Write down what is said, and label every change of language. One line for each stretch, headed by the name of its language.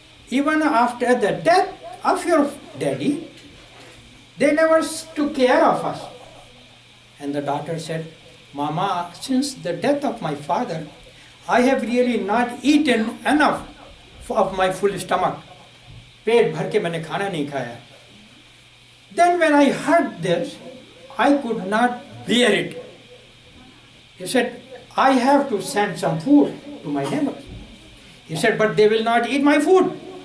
English: Even after the death of your daddy, they never took care of us. And the daughter said, Mama, since the death of my father, I have really not eaten enough of my full stomach.
Hindi: पेट भर के मैंने खाना नहीं खाया.
English: Then when I heard this, I could not bear it. He said, I have to send some food to my neighbors. He said, but they will not eat my food.